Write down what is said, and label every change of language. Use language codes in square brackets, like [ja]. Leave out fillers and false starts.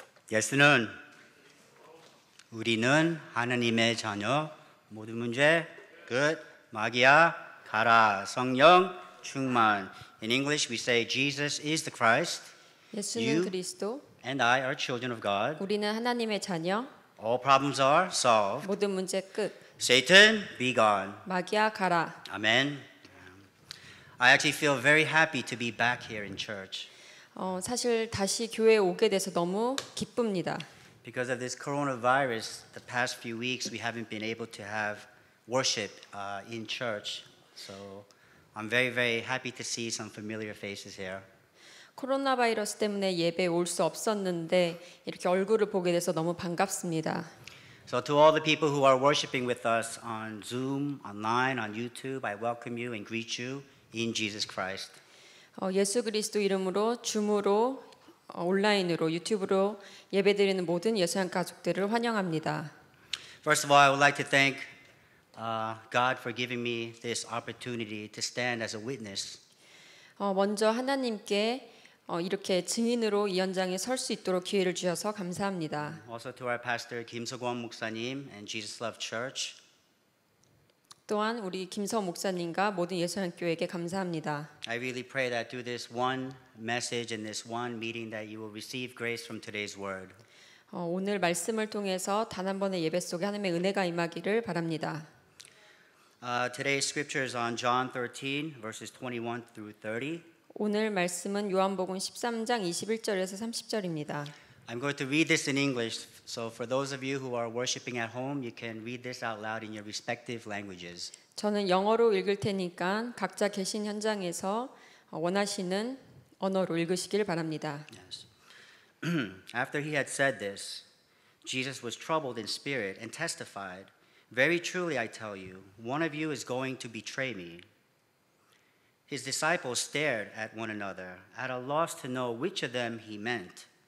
[ko] 예수는 우리는 하나님의 자녀 모든 문제 끝 마귀야 가라 성령 충만. [en] In English we say Jesus is the Christ. [ko] 예수는 [en] You [ko] 그리스도, [en] and I are children of God. [ko] 우리는 하나님의 자녀, [en] All problems are solved. [ko] 모든 문제 끝, [en] Satan be gone. [ko] 마귀야 가라. [en] Amen. I actually feel very happy to be back here in church. [ko] 사실 다시 교회에 오게 돼서 너무 기쁩니다. [en] Because of this coronavirus, the past few weeks we haven't been able to have worship in church. So I'm very, very happy to see some familiar faces here. [ko] 코로나 바이러스 때문에 예배에 올 수 없었는데 이렇게 얼굴을 보게 돼서 너무 반갑습니다. [en] So to all the people who are worshiping with us on Zoom, online, on YouTube, I welcome you and greet you in Jesus Christ. [ko] 예수 그리스도 이름으로 줌으로 온라인으로 유튜브로 예배드리는 모든 예수양 가족들을 환영합니다. [en] First of all, I would like to thank God for giving me this opportunity to stand as a witness. [ko] 먼저 하나님께 이렇게 증인으로 이 현장에 설 수 있도록 기회를 주셔서 감사합니다. [en] Also to our pastor Kim So-kwon 목사님 and Jesus Love Church. [ko] 또한 우리 김서 목사님과 모든 예수양교회에게 감사합니다. [en] I really pray that through this one message and this one meeting that you will receive grace from today's word. [ko] 오늘 말씀을 통해서 단 한 번의 예배 속에 하나님의 은혜가 임하기를 바랍니다. [en] Today's scripture is on John 13 verses 21 through 30. [ko] 오늘 말씀은 요한복음 13장 21절에서 30절입니다. [en] I'm going to read this in English, so for those of you who are worshiping at home, you can read this out loud in your respective languages. [ko] 저는 영어로 읽을 테니까 각자 계신 현장에서 원하시는 언어로 읽으시길 바랍니다. [en] Yes. After he had said this, Jesus was troubled in spirit and testified, "Very truly I tell you, one of you is going to betray me." His disciples stared at one another, at a loss to know which of them he meant.